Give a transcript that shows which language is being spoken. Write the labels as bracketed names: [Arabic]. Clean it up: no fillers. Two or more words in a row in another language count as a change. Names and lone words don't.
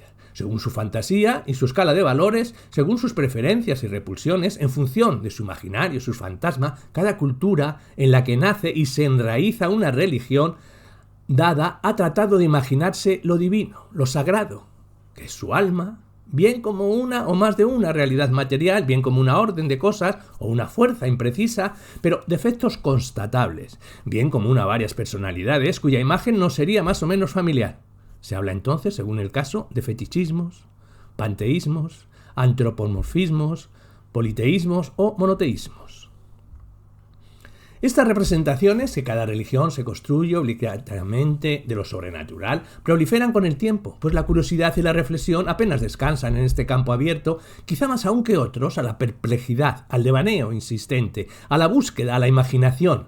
[Spanish] Según su fantasía y su escala de valores, según sus preferencias y repulsiones, en función de su imaginario, su fantasma, cada cultura en la que nace y se enraiza una religión dada ha tratado de imaginarse lo divino, lo sagrado, que es su alma, bien como una o más de una realidad material, bien como una orden de cosas o una fuerza imprecisa, pero de efectos constatables, bien como una varias personalidades cuya imagen nos sería más o menos familiar. Se habla entonces, según el caso, de fetichismos, panteísmos, antropomorfismos, politeísmos o monoteísmos. Estas representaciones, que cada religión se construye obligatoriamente de lo sobrenatural, proliferan con el tiempo, pues la curiosidad y la reflexión apenas descansan en este campo abierto, quizá más aún que otros, a la perplejidad, al devaneo insistente, a la búsqueda, a la imaginación.